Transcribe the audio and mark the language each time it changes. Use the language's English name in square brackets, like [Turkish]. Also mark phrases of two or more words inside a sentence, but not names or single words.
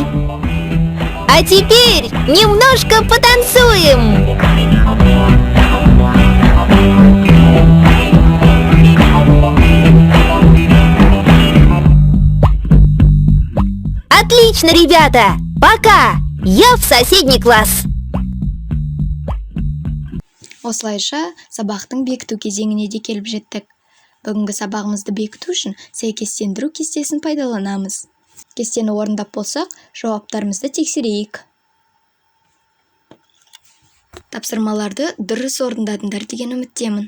[Russian] А теперь немножко потанцуем. Отлично, ребята! Пока! Я в соседний класс. [Kazakh] Осылайша, сабақтың бекіту кезеңіне де келіп жеттік. Бүгінгі сабағымызды бекіту үшін сәйкестендіру кестесін пайдаланамыз. Кестені орындап болсақ, жауаптарымызды тексерейік. Тапсырмаларды дұрыс орындадыңдар деген үміттемін.